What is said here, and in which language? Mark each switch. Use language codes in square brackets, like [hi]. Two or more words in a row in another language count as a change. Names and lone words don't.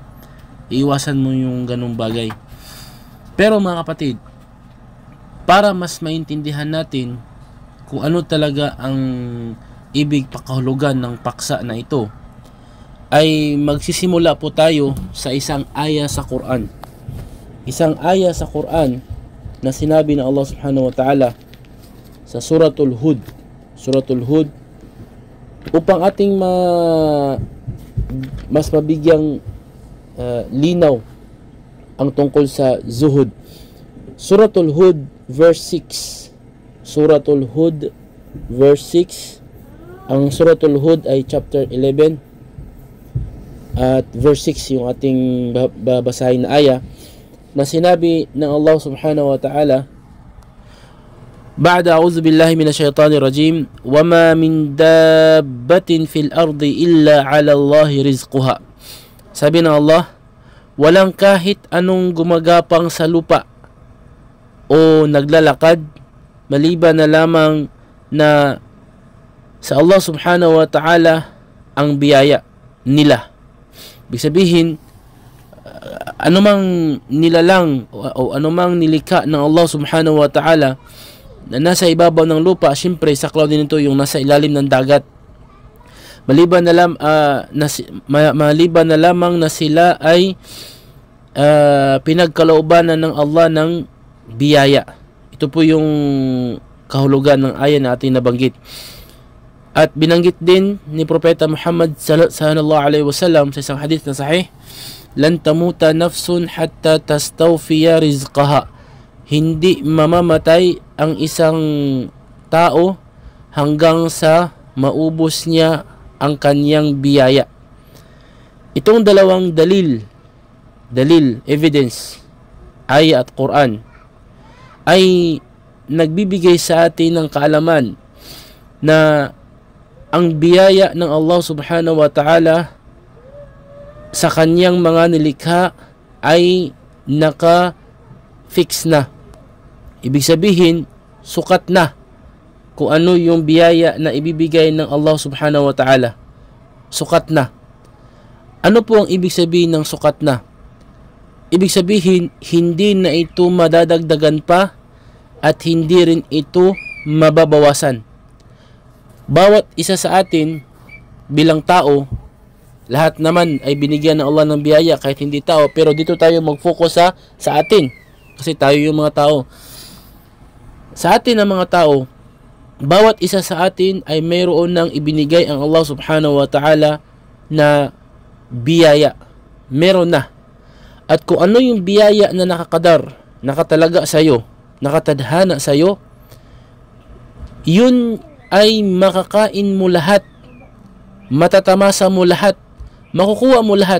[tl] Iiwasan mo yung ganung bagay. Pero mga kapatid, para mas maintindihan natin kung ano talaga ang ibig pakahulugan ng paksa na ito, ay magsisimula po tayo sa isang aya sa Quran. Isang aya sa Quran na sinabi ng [ar] الله سبحانه وتعالى [tl] sa Suratul Hud. Suratul Hud, upang ating mas mabigyang linaw ang tungkol sa zuhud. Suratul Hud verse 6. Suratul Hud verse 6. Ang Suratul Hud ay chapter 11 at verse 6 yung ating babasahin na aya, na sinabi ng [ar] الله سبحانه وتعالى, بعد أعوذ بالله من الشيطان الرجيم وما من دابة في الأرض إلا على الله رزقها. [tl] Sabi ng Allah, walang kahit anong gumagapang sa lupa o naglalakad maliban na lamang na sa [ar] الله سبحانه وتعالى [tl] ang biyaya nila. Ibig sabihin, anumang nilalang o anumang nilikha ng [ar] الله سبحانه وتعالى [tl] na nasa ibabaw ng lupa, siyempre saklaw din ito yung nasa ilalim ng dagat. Maliban na lamang na sila ay pinagkaloobanan ng Allah ng biyaya. Ito po yung kahulugan ng aya na ating nabanggit. At binanggit din ni Propeta Muhammad [ar] صلى الله عليه وسلم [tl] sa isang hadith na sahih, [ar] لن تموت نفس حتى تستوفي رزقها. [tl] Hindi mamamatay ang isang tao hanggang sa maubos niya ang kanyang biyaya. Itong dalawang dalil, evidence, aya at Quran, ay nagbibigay sa atin ng kaalaman na ang biyaya ng [ar] الله سبحانه وتعالى [tl] sa kanyang mga nilikha ay naka-fix na. Ibig sabihin, sukat na kung ano yung biyaya na ibibigay ng [ar] الله سبحانه وتعالى. [tl] Sukat na. Ano po ang ibig sabihin ng sukat na? Ibig sabihin, hindi na ito madadagdagan pa at hindi rin ito mababawasan. Bawat isa sa atin bilang tao, lahat naman ay binigyan ng Allah ng biyaya kahit hindi tao, pero dito tayo mag-focus sa atin kasi tayo yung mga tao. Sa atin ng mga tao, bawat isa sa atin ay mayroon ng ibinigay ang [ar] الله سبحانه وتعالى [tl] na biyaya. Meron na. At kung ano yung biyaya na nakakadar, nakatalaga sa'yo, nakatadhana sa'yo, yun ay makakain mo lahat, matatamasa mo lahat, makukuha mo lahat.